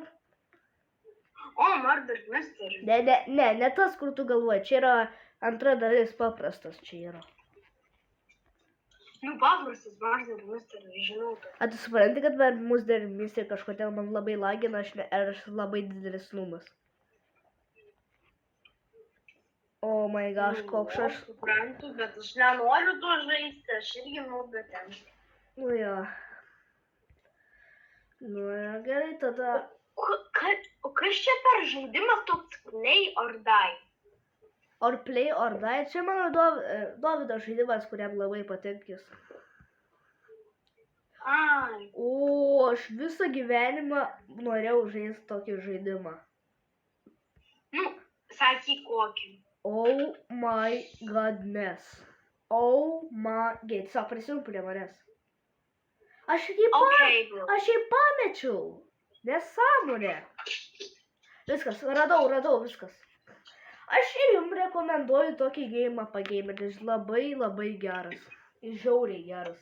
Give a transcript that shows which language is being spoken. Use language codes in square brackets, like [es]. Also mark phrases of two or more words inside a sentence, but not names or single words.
[lt] O, Murder Mystery. Ne tas, kur tu galvoji. Čia yra antra dalis, paprastas čia yra. Nu, paprastas Murder Mystery, žinau. A tu supranti, kad Murder Mystery kažkodėl man labai lagina, aš labai didelis numas. [en] Oh my gosh, [lt] koks aš... Suprantu, bet aš nenoriu to žaisti, aš irgi noriu ten. Nu jo. Nu gerai, tada... O kas čia per žaidimas toks Play or Die? Or Play or Die? Čia mano Dovydo žaidimas, kuriam labai patinkis. Ai. O, aš visą gyvenimą norėjau žaisti tokį žaidimą. Nu, sakyk kokį. [en] Oh my godness. Oh my god. [lt] Tiesiog prisijung prie manęs. Aš jį pamečiau. Nesąmonė. Viskas, radau viskas. Aš ir jums rekomenduoju tokį geimą pageiminti. Jis labai geras. Jis žiauriai geras.